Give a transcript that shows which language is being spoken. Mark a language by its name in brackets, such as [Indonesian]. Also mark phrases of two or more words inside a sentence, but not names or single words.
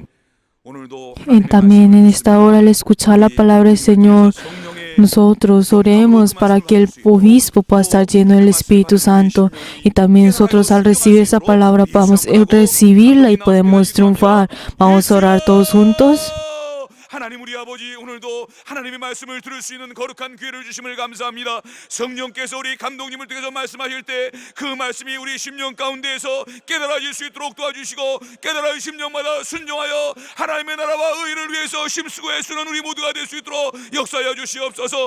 [Spanish] También en esta hora, al escuchar la palabra del Señor, nosotros oremos para que el obispo pueda estar lleno del Espíritu Santo, y también nosotros al recibir esa palabra podamos recibirla y podemos triunfar. Vamos a orar todos juntos. [Korean] 하나님 우리 아버지, 오늘도 하나님의 말씀을 들을 수 있는 거룩한 기회를 주심을 감사합니다. 성령께서 우리 감독님을 통해서 말씀하실 때 그 말씀이 우리 심령 가운데에서 깨달아질 수 있도록 도와주시고, 깨달아질 심령마다 순종하여 하나님의 나라와 의를 위해서 힘쓰고 애쓰는 우리 모두가 될 수 있도록 역사하여 주시옵소서.